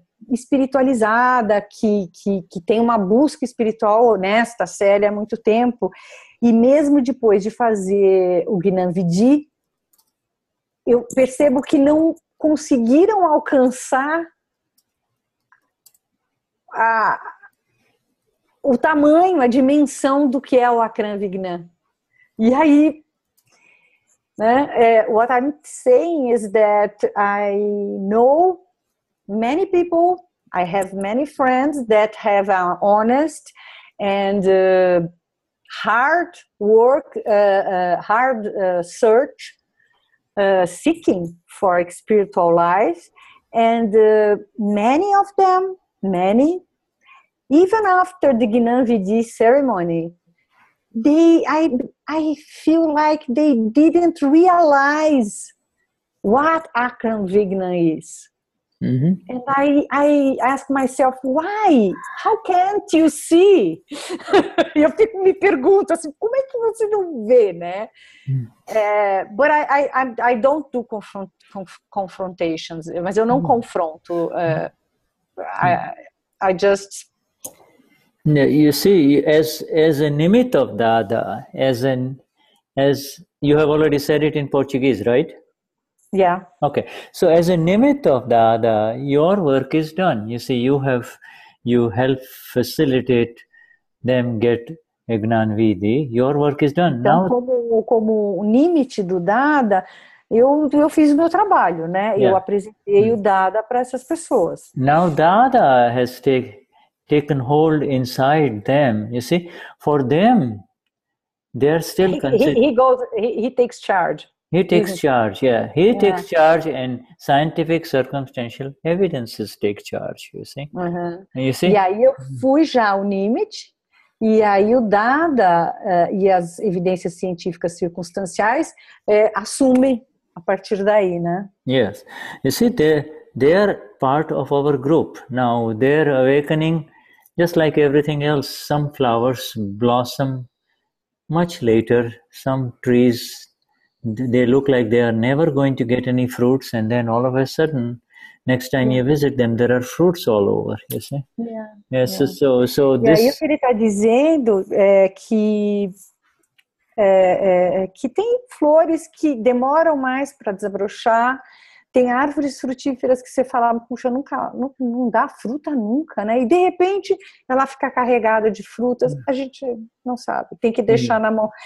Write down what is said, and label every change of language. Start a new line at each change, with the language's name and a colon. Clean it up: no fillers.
Portuguese: espiritualizada, que tem uma busca espiritual honesta, séria há muito tempo, e mesmo depois de fazer o Gnanvidi, eu percebo que não conseguiram alcançar o tamanho, a dimensão do que é o Akram Vignan.
English: E aí, what I'm saying is that I know many people, I have many friends that have an honest and hard work, hard search, seeking for spiritual life, and many of them, even after the Gnanvidi ceremony, I feel like they didn't realize what Akram Vignan is. And I ask myself, why? How can't you see?
Portuguese: Eu me pergunto assim, como é que você não vê, né?
English: But I don't do confrontations,
Portuguese: mas eu não confronto.
English: I just... You see, as a nimit of Dada, as you have already said it in Portuguese, right? Yeah. Okay. So as a nimit of Dada, your work is done. You see, you help facilitate them get Gnani Vidhi. Your work is done.
Portuguese: Então,
English: Now,
Portuguese: como limite do Dada, eu fiz o meu trabalho, né? Eu
English: yeah.
Portuguese: apresentei o Dada para essas pessoas.
English: Now Dada has taken hold inside them. You see, for them, they're still considered. He takes charge. He takes charge, yeah. He takes charge, and scientific circumstantial evidences take charge, you see. You see?
Portuguese: E aí eu fui já ao limite, e aí o Dada e as evidências científicas circunstanciais assumem a partir daí, né?
English: Yes. You see, they're part of our group. Now, their awakening, just like everything else, some flowers blossom much later, some trees, they look like they are never going to get any fruits, and then all of a sudden, next time you visit them, there are fruits all over, you see? Yes, so
Portuguese: E aí o que ele está dizendo é que tem flores que demoram mais para desabrochar, tem árvores frutíferas que você fala, puxa, não dá fruta nunca, né? E de repente ela fica carregada de frutas, a gente não sabe, tem que deixar na mão.